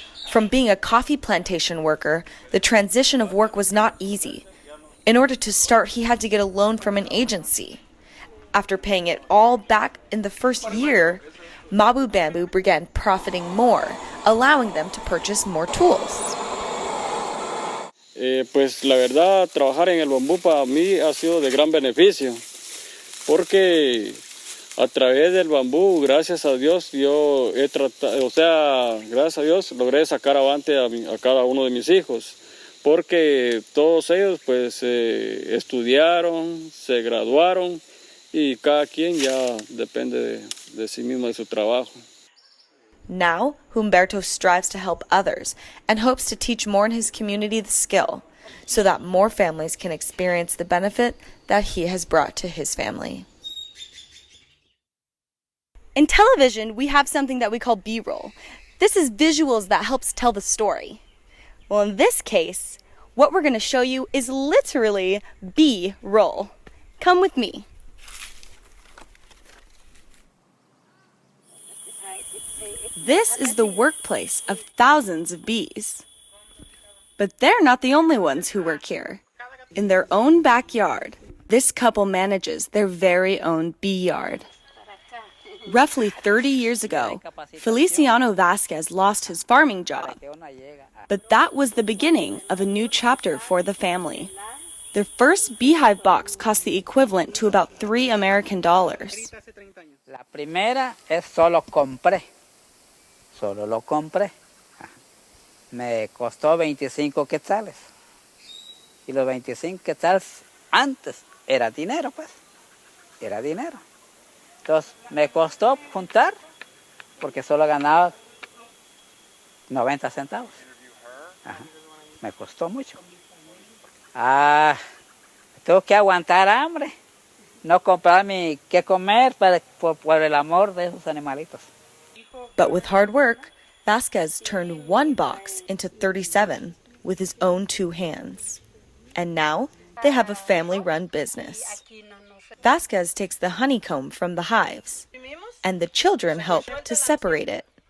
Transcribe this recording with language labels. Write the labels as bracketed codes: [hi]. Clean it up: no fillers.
[en] From being a coffee plantation worker, the transition of work was not easy. In order to start, he had to get a loan from an agency. After paying it all back in the first year, Mabu Bamboo began profiting more, allowing them to purchase more tools. [es] Pues la verdad, trabajar en el bambú para mí ha sido de gran beneficio, porque a través del bambú, gracias a Dios, yo he tratado, gracias a Dios, logré sacar avante a cada uno de mis hijos, porque todos ellos pues estudiaron, se graduaron y cada quien ya depende de sí mismo, de su trabajo. [en] Now, Humberto strives to help others and hopes to teach more in his community the skill so that more families can experience the benefit that he has brought to his family. In television, we have something that we call B-roll. This is visuals that helps tell the story. Well, in this case, what we're going to show you is literally B-roll. Come with me. This is the workplace of thousands of bees. But they're not the only ones who work here. In their own backyard, this couple manages their very own bee yard. Roughly 30 years ago, Feliciano Vasquez lost his farming job. But that was the beginning of a new chapter for the family. Their first beehive box cost the equivalent to about $3 American. [es] La primera es solo compré. Solo lo compré. Me costó 25 quetzales. Y los 25 quetzales antes era dinero, pues. Era dinero. Entonces me costó juntar porque solo ganaba 90 centavos. Ajá. Me costó mucho. Tengo que aguantar hambre. No comprarme qué comer por el amor de esos animalitos. [en] But with hard work, Vasquez turned one box into 37 with his own two hands. And now they have a family-run business. Vasquez takes the honeycomb from the hives, and the children help to separate it.